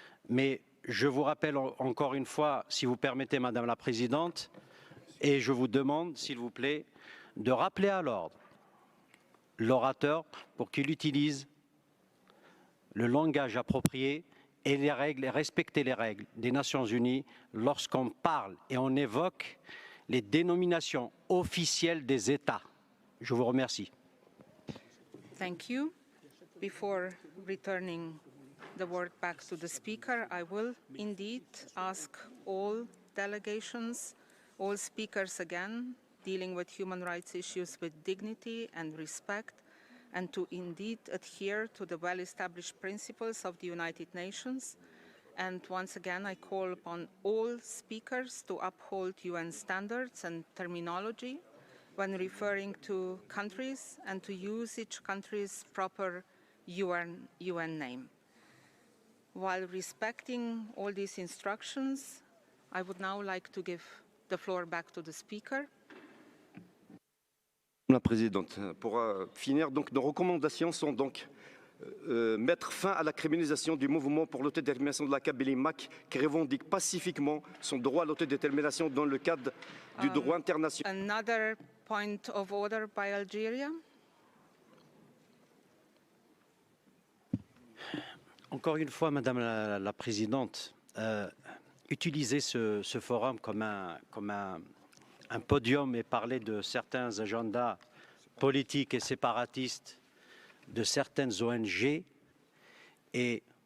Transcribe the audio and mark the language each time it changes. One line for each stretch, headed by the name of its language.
French: Mais je vous rappelle encore une fois, si vous permettez, Madame la Présidente, et je vous demande, s'il vous plaît, de rappeler à l'ordre l'orateur pour qu'il utilise le langage approprié et les règles, et respecter les règles des Nations Unies lorsqu'on parle et on évoque les dénominations officielles des États. Je vous remercie.
English: Thank you. Before returning the word back to the speaker, I will indeed ask all delegations, all speakers again, dealing with human rights issues with dignity and respect, and to indeed adhere to the well-established principles of the United Nations. And once again, I call upon all speakers to uphold UN standards and terminology when referring to countries and to use each country's proper UN name. While respecting all these instructions, I would now like to give the floor back to the speaker.
French: Madame la Présidente, pour finir, donc, nos recommandations sont donc mettre fin à la criminalisation du mouvement pour l'autodétermination de la Kabylie MAC qui revendique pacifiquement son droit à l'autodétermination dans le cadre du droit international.
English: Another point of order by Algeria.
French: Encore une fois, Madame la Présidente, utiliser ce forum comme un podium et parler de certains agendas politiques et séparatistes de certaines ONG et